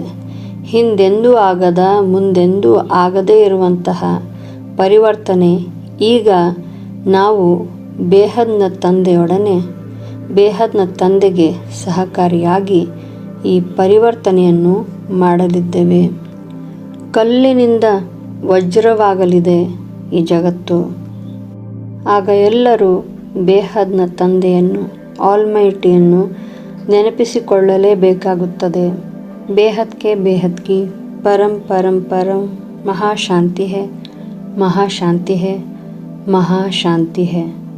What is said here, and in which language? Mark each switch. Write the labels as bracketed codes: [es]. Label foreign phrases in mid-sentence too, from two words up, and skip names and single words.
[kn] ಹಿಂದೆಂದೂ ಆಗದ, ಮುಂದೆಂದೂ ಆಗದೇ ಇರುವಂತಹ ಪರಿವರ್ತನೆ ಈಗ ನಾವು ಬೇಹದ್ನ ತಂದೆಯೊಡನೆ, ಬೇಹದ್ನ ತಂದೆಗೆ ಸಹಕಾರಿಯಾಗಿ ಈ ಪರಿವರ್ತನೆಯನ್ನು ಮಾಡಲಿದ್ದೇವೆ. ಕಲ್ಲಿನಿಂದ ವಜ್ರವಾಗಲಿದೆ ಈ ಜಗತ್ತು. ಆಗ ಎಲ್ಲರೂ ಬೇಹದ್ನ ತಂದೆಯನ್ನು, ಆಲ್ಮೈಟಿಯನ್ನು ನೆನಪಿಸಿಕೊಳ್ಳಲೇಬೇಕಾಗುತ್ತದೆ. [hi] बेहद के बेहद की परम परम परम महाशांति है, महाशांति है, महाशांति है.